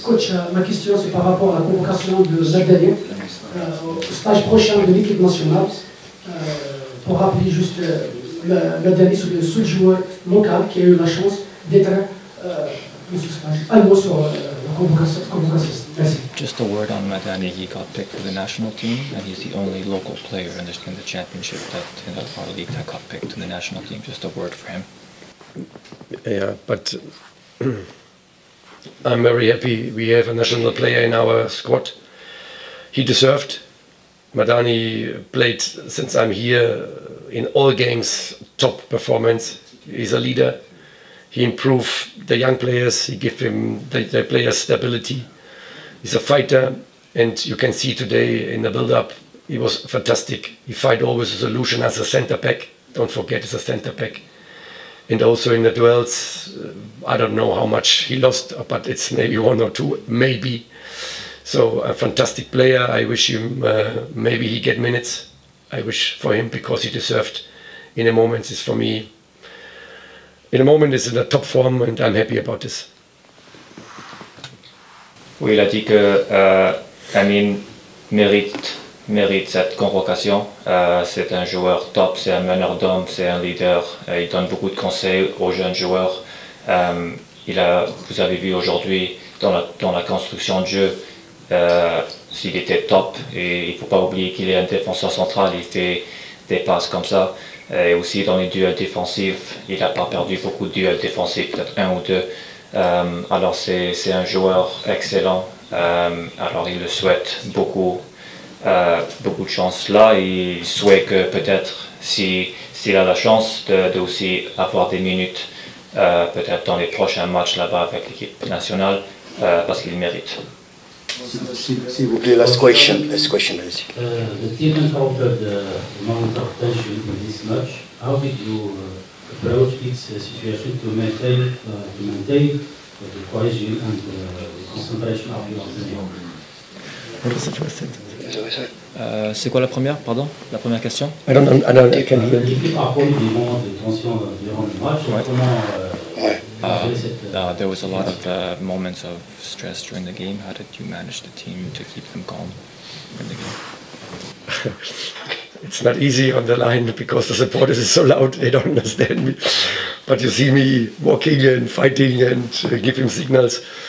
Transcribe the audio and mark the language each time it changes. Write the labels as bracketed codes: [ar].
[fr] Coach, ma question c'est par rapport à la convocation de Zagdalien au stage prochain de l'équipe nationale. Pour rappeler juste, Zagdalien c'est le seul joueur local qui a eu la chance d'être dans ce stage. Un mot sur la convocation. Merci. [en] Just a word on Madani. He got picked for the national team, and he's the only local player in the championship in our league that got picked to the national team. Just a word for him. Yeah, but I'm very happy we have a national player in our squad. He deserved. Madani played since I'm here in all games, top performance. He's a leader. He improved the young players. He gave them the players stability. He's a fighter, and you can see today in the build-up, he was fantastic. He fight always a solution as a center back. Don't forget, he's a center back. And also in the duels, I don't know how much he lost, but it's maybe 1 or 2, maybe. So a fantastic player. I wish him maybe he get minutes. I wish for him because he deserved. In a moment is for me. In a moment is in a top form and I'm happy about this. [fr] Oui, il a dit que Amin mérite cette convocation. C'est un joueur top, c'est un meneur d'hommes, c'est un leader. Il donne beaucoup de conseils aux jeunes joueurs. Vous avez vu aujourd'hui dans la construction de jeu, s'il était top. Et il ne faut pas oublier qu'il est un défenseur central, il fait des passes comme ça. Et aussi dans les duels défensifs, il n'a pas perdu beaucoup de duels défensifs, peut-être un ou deux. Alors c'est un joueur excellent. Alors il le souhaite beaucoup de chance là. Il souhaite que peut-être s'il a la chance de aussi avoir des minutes peut-être dans les prochains matchs là-bas avec l'équipe nationale parce qu'il mérite. S'il vous plaît, [en] last question, [fr] allez-y. [en] The team encountered the amount of tension in this match. How did you approach this situation to maintain the cohesion and the concentration of your team? What was the first sentence? [fr] C'est quoi la première, pardon? La première question? [en] I can hear. [fr] L'équipe a connu des moments de tension durant le match. [en] There was a lot of moments of stress during the game. How did you manage the team to keep them calm in the game? It's not easy on the line because the supporters is so loud, they don't understand me. But you see me walking and fighting and giving signals.